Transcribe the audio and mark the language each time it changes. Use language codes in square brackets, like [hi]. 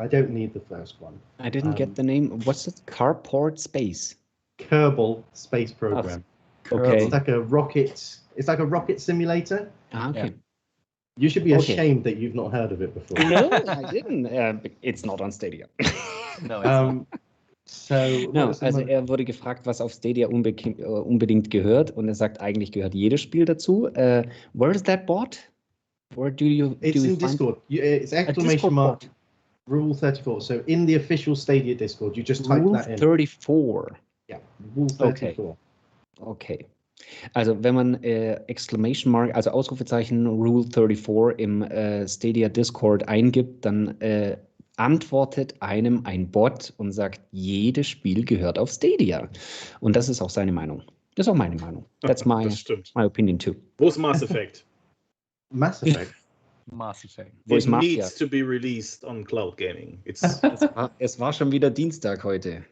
[en] I don't need the first one. I didn't get the name. What's it? Carport Space? Kerbal Space Program. Okay. It's like a rocket. It's like a rocket simulator. Okay. Yeah. You should be ashamed that you've not heard of it before. No, I didn't. It's not on Stadia. No, it's not. [de] Also er wurde gefragt, was auf Stadia unbedingt gehört, und er sagt, eigentlich gehört jedes Spiel dazu. [en] Where is that bot? Where do you? It's in Discord. It's ! Rule 34. So in the official Stadia Discord, you just type that in. Rule 34. Yeah, Rule 34. Okay. [de] Also wenn man [en] Exclamation Mark, [de] also Ausrufezeichen Rule 34 im Stadia Discord eingibt, dann antwortet einem ein Bot und sagt, jedes Spiel gehört auf Stadia. Und das ist auch seine Meinung. Das ist auch meine Meinung. [en] That's my opinion too. [de] Wo ist Mass Effect? Mass Effect? Mass Effect. [en] It needs to be released on cloud gaming. [de] Es war schon wieder Dienstag heute.